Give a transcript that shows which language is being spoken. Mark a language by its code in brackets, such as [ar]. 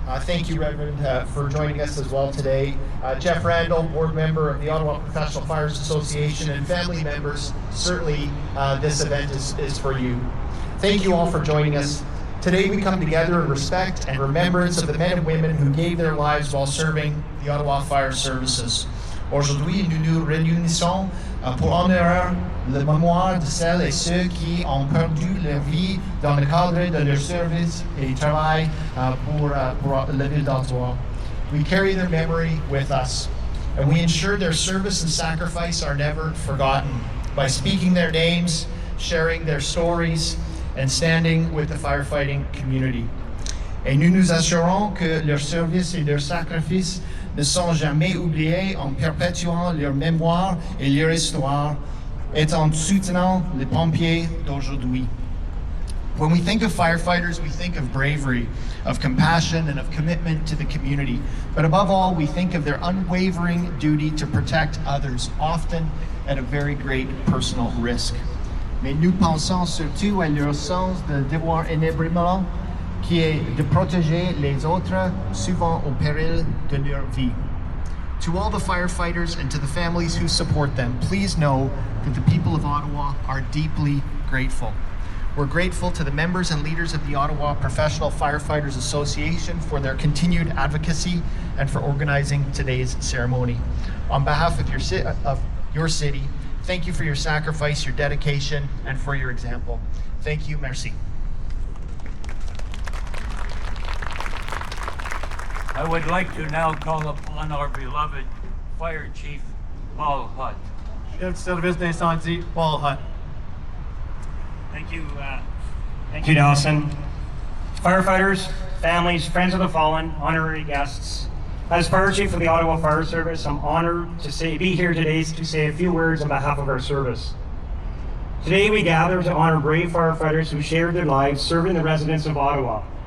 [en] Thank you, Reverend, for joining us as well today. Jeff Randall, board member of the Ottawa Professional Fires Association, and family members, certainly this event is for you. Thank you all for joining us. Today we come together in respect and remembrance of the men and women who gave their lives while serving the Ottawa Fire Services. [fr] Aujourd'hui, nous nous réunissons pour honorer la mémoire de celles et ceux qui ont perdu leur vie dans le cadre de leur service et travail pour la ville d'Ottawa. [en] We carry their memory with us, and we ensure their service and sacrifice are never forgotten by speaking their names, sharing their stories, and standing with the firefighting community. [fr] Et nous nous assurons que leur service et leur sacrifice ne sont jamais oubliés en perpétuant leur mémoire et leur histoire et en soutenant les pompiers d'aujourd'hui. [en] When we think of firefighters, we think of bravery, of compassion, and of commitment to the community. But above all, we think of their unwavering duty to protect others, often at a very great personal risk. [fr] Mais nous pensons surtout à leur sens de devoir inébranlable, qui est de protéger les autres, souvent au péril de leur vie. [en] To all the firefighters and to the families who support them, please know that the people of Ottawa are deeply grateful. We're grateful to the members and leaders of the Ottawa Professional Firefighters Association for their continued advocacy and for organizing today's ceremony. On behalf of your city, thank you for your sacrifice, your dedication, and for your example. Thank you, merci. I would like to now call upon our beloved Fire Chief, Paul Hutt. [fr] Chef du service d'incendie, Paul Hutt. [en] Thank you, Dawson. Firefighters, families, friends of the fallen, honorary guests. As Fire Chief of the Ottawa Fire Service, I'm honored to be here today to say a few words on behalf of our service. Today we gather to honor brave firefighters who shared their lives serving the residents of Ottawa.